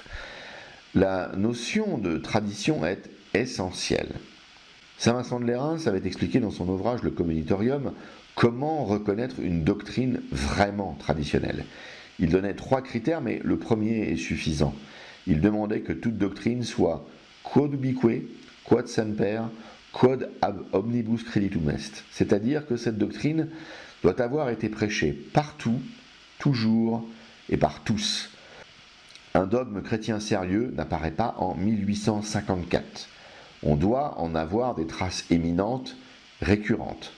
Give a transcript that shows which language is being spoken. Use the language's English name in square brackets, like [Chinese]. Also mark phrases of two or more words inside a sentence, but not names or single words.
[French] La notion de tradition est essentielle. Saint Vincent de Lérins avait expliqué dans son ouvrage Le Communitorium comment reconnaître une doctrine vraiment traditionnelle. Il donnait 3 critères, mais le premier est suffisant. Il demandait que toute doctrine soit [Latin] quod ubique, quod semper, quod ab omnibus creditum est, [French] c'est-à-dire que cette doctrine doit avoir été prêchée partout, toujours et par tous. Un dogme chrétien sérieux n'apparaît pas en 1854. On doit en avoir des traces éminentes, récurrentes.